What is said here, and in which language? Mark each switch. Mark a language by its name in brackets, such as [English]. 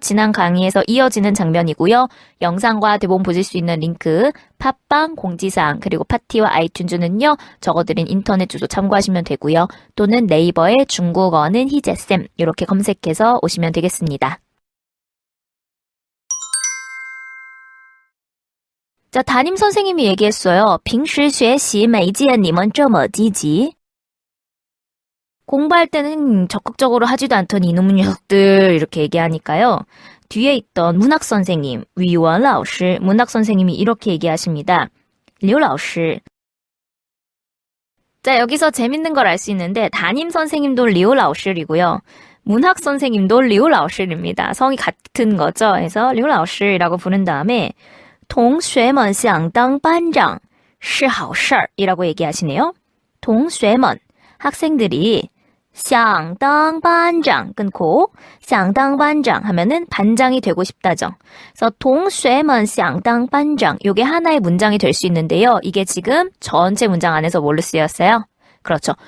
[Korean] 지난 강의에서 이어지는 장면이고요. 영상과 대본 보실 수 있는 링크, 팟빵, 공지사항, 그리고 파티와 아이튠즈는요. 적어드린 인터넷 주소 참고하시면 되고요. 또는 네이버에 중국어는 희재쌤 이렇게 검색해서 오시면 되겠습니다. 자, 담임 선생님이 얘기했어요. [Chinese] 平时学习没见你们这么积极. [Korean] 공부할 때는 적극적으로 하지도 않던 이놈의 녀석들 이렇게 얘기하니까요. 뒤에 있던 문학 선생님, 위원老师, 문학 선생님이 이렇게 얘기하십니다. [Chinese] 刘老师. [Korean] 자, 여기서 재밌는 걸 알 수 있는데 담임 선생님도 刘老师이고요. 문학 선생님도 刘老师입니다. 성이 같은 거죠. 그래서 刘老师이라고 부른 다음에 [Chinese] 同学们想当班长是好事儿 [Korean] 이라고 얘기하시네요. 同学们, 학생들이 [Chinese] 想当班长 [Korean] 끊고 想当班长 하면은 반장이 되고 싶다죠. 그래서 [Chinese] 同学们想当班长 [Korean] 이게 하나의 문장이 될 수 있는데요. 이게 지금 전체 문장 안에서 뭘로 쓰였어요? 그렇죠.